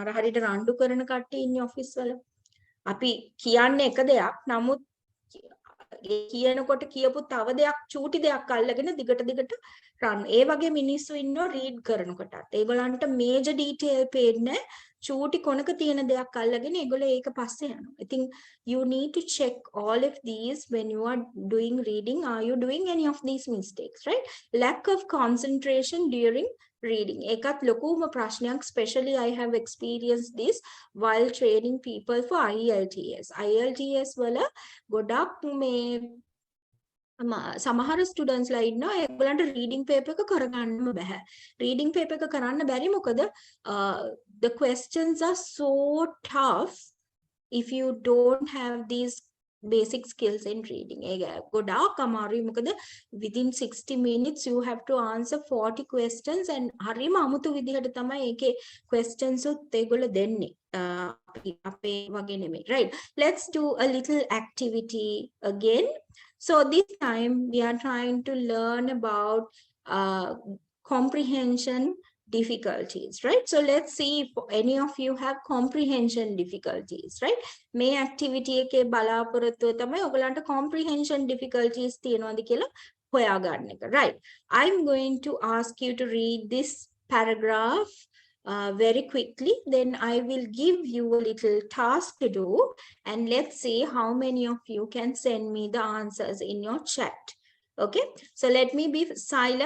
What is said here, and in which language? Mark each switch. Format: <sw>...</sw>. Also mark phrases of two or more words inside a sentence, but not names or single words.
<si>අර හරියට රණ්ඩු කරන කට්ටිය ඉන්නේ ඔෆිස් වල. අපි කියන්නේ එක දෙයක් නමුත් කියනකොට කියපු තව දෙයක් චූටි දෙයක් අල්ලගෙන දිගට රන්. ඒ වගේ මිනිස්සු ඉන්නෝ රීඩ් කරනකොටත්. ඒගොල්ලන්ට</si> <en>major detail</en> <si>පේන්නේ චූටි කොනක තියෙන දෙයක් අල්ලගෙන ඒගොල්ලෝ ඒක පස්සේ යනවා.</si> <en>I think you need to check all of these when you are doing reading. Are you doing any of these mistakes, right? Lack of concentration during reading.</en> <si>ඒකත් ලොකුම ප්‍රශ්නයක්.</si> <en>Especially I have experienced this while training people for IELTS.</en> <si>IELTS වල ගොඩක් මේ සමහර ස්ටුඩන්ට්ස් ලා ඉන්නවා ඒගොල්ලන්ට</si> <en>reading paper</en> <si>එක කරගන්නම බෑ.</si> <en>reading paper</en> <si>එක කරන්න බැරි මොකද</si> <en>the questions are so tough if you don't have these basic skills in reading.</en> <si>ඒක ගොඩාක් අමාරුයි මොකද</si> <en>within 60 minutes you have to answer 40 questions</en> <si>and හරිම අමුතු විදිහට තමයි ඒකේ questions උත් ඒගොල්ලෝ දෙන්නේ. අපේ වගේ නෙමෙයි.</si> <en>Right? Let's do a little activity again. So this time we are trying to learn about comprehension difficulties, right? So let's see if any of you have comprehension difficulties, right?</en> <si>මේ activity එකේ බලාපොරොත්තුව තමයි ඔයගලන්ට</si> <en>comprehension difficulties</en> <si>තියෙනවද කියලා හොයාගන්න එක,</si> <en>right? I'm going to ask you to read this paragraph very quickly, then I will give you a little task to do, and let's see how many of you can send me the answers in your chat. Okay, so let me be silent.</en>